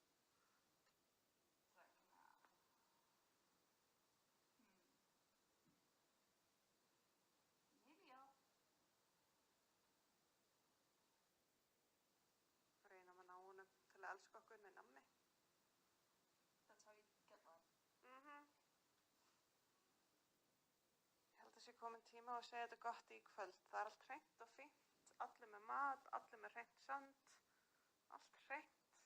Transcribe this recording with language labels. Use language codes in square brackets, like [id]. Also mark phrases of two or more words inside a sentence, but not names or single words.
[is] Reynum að ná honum til að elska okkur með nammi. [en] That's how you get love. [is] Ég held að sé komin tíma að segja þetta gott í kvöld. Það er allt hreint og fínt, allir með mat, allir með hreint sand, allt hreint.